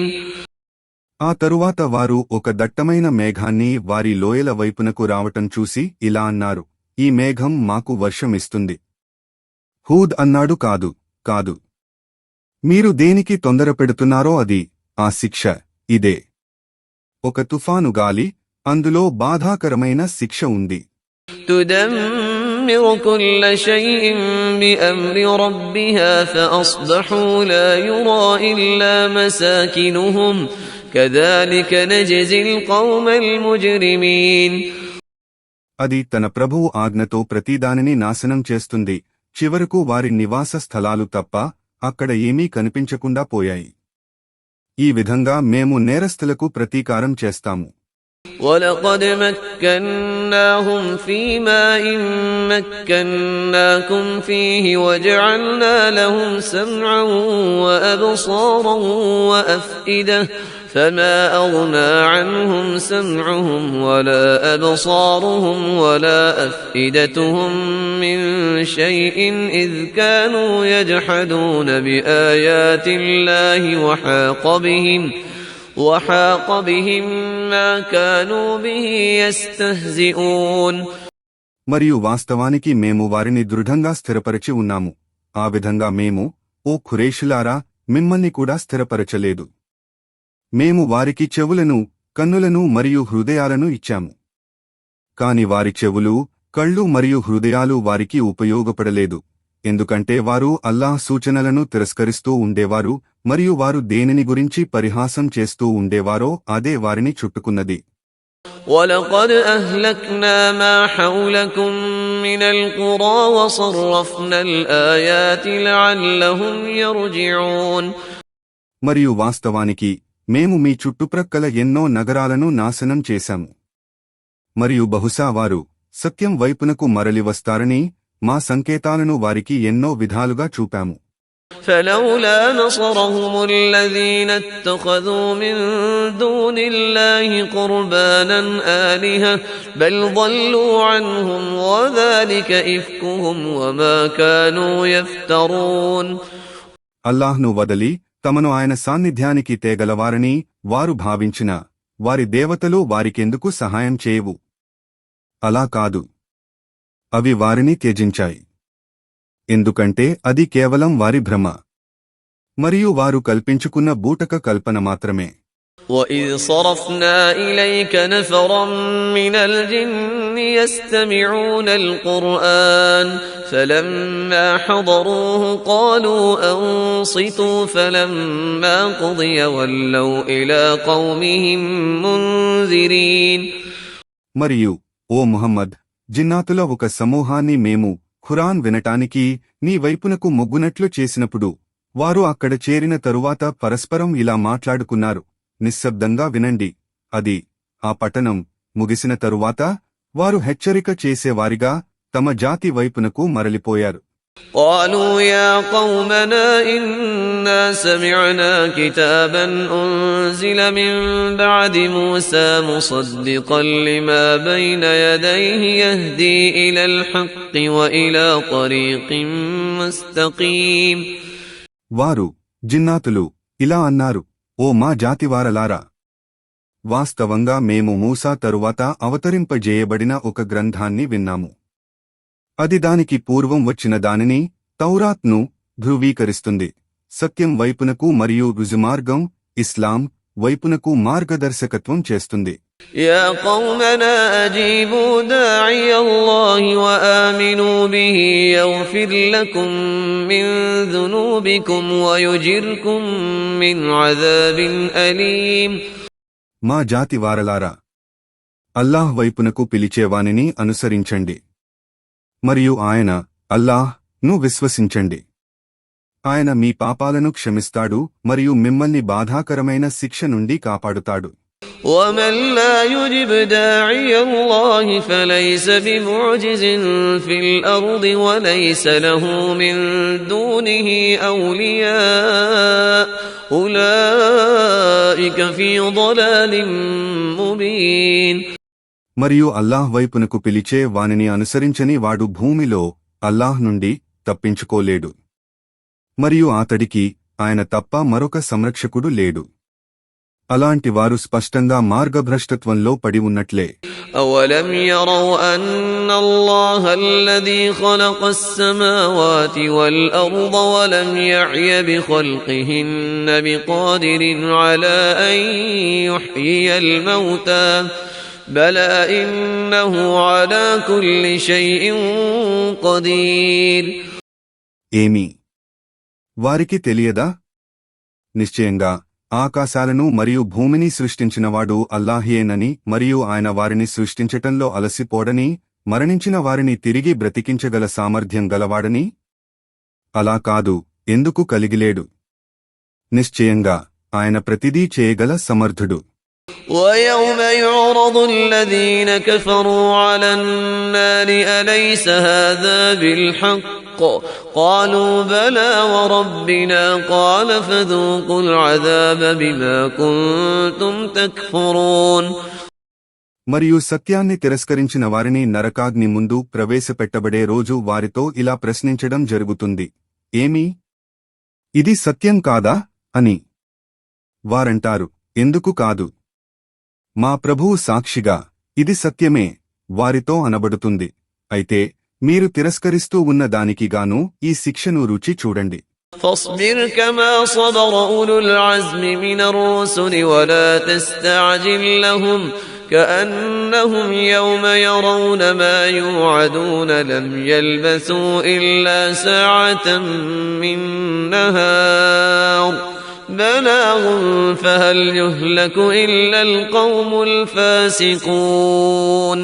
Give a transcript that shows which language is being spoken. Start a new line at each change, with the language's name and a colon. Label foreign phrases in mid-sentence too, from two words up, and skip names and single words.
Telugu: ఆ తరువాత వారు ఒక దట్టమైన మేఘాన్ని వారి లోయల వైపునకు రావటం చూసి ఇలా అన్నారు, ఈ మేఘం మాకు వర్షమిస్తుంది. హూద్ అన్నాడు, కాదు కాదు, మీరు దేనికి తొందరపెడుతున్నారో అది ఆ శిక్ష ఇదే. ఒక తుఫాను గాలి, అందులో బాధాకరమైన శిక్ష ఉంది.
Arabic: تدمر كل شيء بأمر ربها فأصبحوا لا يرى إلا مساكنهم كذلك نجزي القوم المجرمين.
Telugu: అది తన ప్రభువు ఆజ్ఞతో ప్రతిదానిని నాశనం చేస్తుంది. చివరకు వారి నివాస స్థలాలు తప్ప అక్కడ ఏమీ కనిపించకుండా పోయాయి. ఈ విధంగా మేము నేరస్తులకు ప్రతీకారం చేస్తాము.
Arabic: وَلَقَدْ مَكَّنَّاهُمْ فِي مَاءٍ مَكَّنَّاكُمْ فِيهِ وَجَعَلْنَا لَهُمْ سَمْعًا وَأَبْصَارًا وَأَفْئِدَةً فَمَا أَغْنَى عَنْهُمْ سَمْعُهُمْ وَلَا أَبْصَارُهُمْ وَلَا أَفْئِدَتُهُم مِّن شَيْءٍ إِذْ كَانُوا يَجْحَدُونَ بِآيَاتِ اللَّهِ وحاق بهم ما كانوا به يستهزئون.
Telugu: మరియు వాస్తవానికి మేము వారిని దృఢంగా స్థిరపరచి ఉన్నాము. ఆ విధంగా మేము, ఓ ఖురేషులారా, మిమ్మల్ని కూడా స్థిరపరచలేదు. మేము వారికి చెవులను, కన్నులను మరియు హృదయాలను ఇచ్చాము. కాని వారి చెవులు, కళ్ళు మరియు హృదయాలు వారికి ఉపయోగపడలేదు. ఎందుకంటే వారు అల్లాహ్ సూచనలను తిరస్కరిస్తూ ఉండేవారు మరియు వారు దేనిని గురించి పరిహాసం చేస్తూ ఉండేవారో అదే వారిని చుట్టుకున్నది.
Arabic: وَلَقَدْ أَهْلَكْنَا مَا حَوْلَكُمْ مِنَ الْقُرَى وَصَرَّفْنَا الْآيَاتِ لَعَلَّهُمْ يَرْجِعُونَ.
Telugu: మరియు వాస్తవానికి మేము మీ చుట్టుప్రక్కల ఎన్నో నగరాలను నాశనం చేశాము. మరియు బహుశా వారు సత్యం వైపునకు మరలి వస్తారని మా సంకేతాలను వారికి ఎన్నో విధాలుగా చూపాము.
Arabic: فلولا نصرهم الذين اتخذوا من دون الله قربانا آلهة بل ضلوا عنهم وذلك إفكهم وما كانوا يفترون.
Telugu: అల్లాహ్ను వదలి తమను ఆయన సాన్నిధ్యానికి తేగలవారని వారు భావించిన వారి దేవతలు వారికెందుకు సహాయం చేయవు. అలా కాదు, అవి వారిని త్యజించాయి. ఎందుకంటే అది కేవలం వారి భ్రమ మరియు వారు కల్పించుకున్న బూటక కల్పన మాత్రమే.
Arabic: وَإِذْ صَرَفْنَا إِلَيْكَ نَفَرًا مِنَ الْجِنِّ يَسْتَمِعُونَ الْقُرْآنَ فَلَمَّا حَضَرُوهُ قَالُوا أَنصِتُوا فَلَمَّا قُضِيَ وَلَّوْا إِلَى قَوْمِهِمْ مُنذِرِينَ.
Telugu: మరియు ఓ ముహమ్మద్, జిన్నాతుల ఒక సమూహాన్ని మేము ఖురాన్ వినటానికి నీ వైపునకు మొగ్గునట్లు చేసినప్పుడు వారు అక్కడ చేరిన తరువాత పరస్పరం ఇలా మాట్లాడుకున్నారు, నిశ్శబ్దంగా వినండి. ఆ పఠనం ముగిసిన తరువాత వారు హెచ్చరిక చేసేవారిగా తమ జాతి వైపునకు మరలిపోయారు.
Arabic: قالوا يا قومنا إنا سمعنا كتابا أنزل من بعد موسى مصدقا لما بين يديه يهدي إلى الحق وإلى طريق مستقيم.
Telugu: వారు జిన్నాతులు ఇలా అన్నారు, ఓ మా జాతివారలారా, వాస్తవంగా మేము మూసా తరువాత అవతరింపజేయబడిన ఒక గ్రంథాన్ని విన్నాము. అది దానికి పూర్వం వచ్చిన దానిని, తౌరాత్ను, ధృవీకరిస్తుంది. సత్యం వైపునకు మరియు రుజుమార్గం, ఇస్లాం వైపునకు మార్గదర్శకత్వం చేస్తుంది.
Arabic: يا قومنا أجيبوا داعي الله وآمنوا به يغفر لكم من ذنوبكم ويجركم من عذاب أليم.
Telugu: మా జాతివారలారా, అల్లాహ్ వైపునకు పిలిచేవానిని అనుసరించండి మరియు అల్లాహ్ ను విశ్వసించండి. ఆయన మీ పాపాలను క్షమిస్తాడు మరియు మిమ్మల్ని బాధాకరమైన శిక్ష నుండి కాపాడుతాడు.
Arabic: ومن لا يجب داعي الله فليس بمعجز في الأرض وليس له من دونه أولياء أولئك في ضلال مبين.
Telugu: మరియు అల్లాహ్ వైపునకు పిలిచే వానిని అనుసరించని వాడు భూమిలో అల్లాహ్ నుండి తప్పించుకోలేడు మరియు అతడికి ఆయన తప్ప మరొక సంరక్షకుడు లేడు. అలాంటి వారు స్పష్టంగా మార్గభ్రష్టత్వంలో పడి ఉన్నట్లే.
Arabic: أولم يروا أن الله الذي خلق السماوات والأرض ولم يعي بخلقهن بقادر على أن يحيي الموتى بلى إنه على كل شيء قدير.
Telugu: ఏమి వారికి తెలియదా? నిశ్చయంగా ఆకాశాలను మరియు భూమిని సృష్టించినవాడు అల్లాహేనని మరియు ఆయన వారిని సృష్టించటంలో అలసిపోడని, మరణించిన వారిని తిరిగి బ్రతికించగల సామర్థ్యం గలవాడని. అలా కాదు, ఎందుకు కలిగిలేడు. నిశ్చయంగా ఆయన ప్రతిదీ చేయగల సమర్థుడు.
Arabic: ويوم يعرض الذين كفروا على النار أليس هذا بالحق قالوا بلى وربنا قال فذوقوا العذاب بما كنتم تكفرون.
Telugu: మరియు సత్యాన్ని తిరస్కరించిన వారిని నరకాగ్ని ముందు ప్రవేశపెట్టబడే రోజు వారితో ఇలా ప్రశ్నించడం జరుగుతుంది, ఏమి ఇది సత్యం కాదా అని. వారంటారు, ఎందుకు కాదు, మా ప్రభువు సాక్షిగా ఇది సత్యమే వారితో అనబడుతుంది. అయితే మీరు తిరస్కరిస్తూ ఉన్న దానికిగాను ఈ శిక్షను రుచి చూడండి.
Arabic: فاصبر كما صبر أولو العزم من الرسل ولا تستعجل لهم كأنهم يوم يرون ما يوعدون لم يلبثوا إلا ساعة من نهار بلاغ فهل يهلك إلا القوم الفاسقون.